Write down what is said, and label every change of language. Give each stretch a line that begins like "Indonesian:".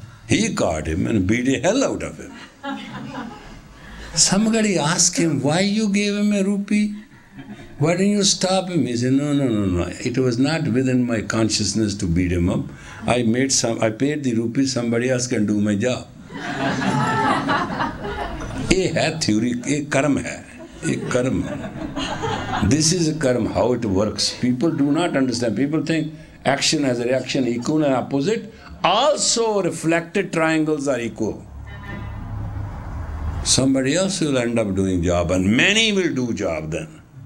English: He caught him and beat the hell out of him. Somebody asked him, why you gave him a rupee? Why didn't you stop him? He said, no. It was not within my consciousness to beat him up. I paid the rupee, somebody else can do my job.
Hindi: ये है theory, ये कर्म है, ये कर्म.
English: This is a karma, how it works. People do not understand. People think action has a reaction, equal and opposite. Also reflected triangles are equal. Somebody else will end up doing job and many will do job then.